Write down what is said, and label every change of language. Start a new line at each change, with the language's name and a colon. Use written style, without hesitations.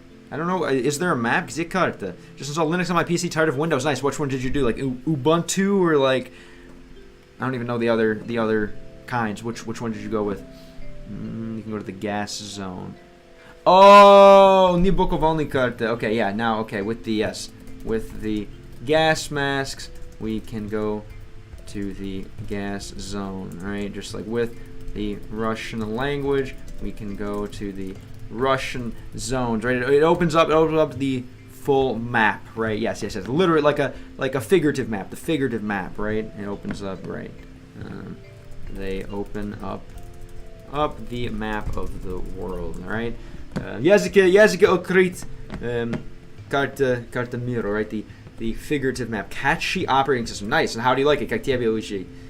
English: I don't know. Is there a map?
Russian: Где карта?
English: Just installed Linux on my PC. Tired of Windows. Nice. Which one did you do? Like Ubuntu or like? I don't even know the other kinds. Which one did you go with? You can go to the gas zone.
Russian: Oh, не буковальная карта.
English: Okay, yeah. Now, okay, with the gas masks, we can go to the gas zone, right? Just like with the Russian language, we can go to the Russian zones, right? It opens up the full map, right? Yes. Literally like a figurative map, the figurative map, right? It opens up, right? They open up the map of the world, all right?
Russian: Языки открыть карта мира,
English: right? The figurative map, catchy operating system, nice. And how do you like it?
Russian: Как тебе учи?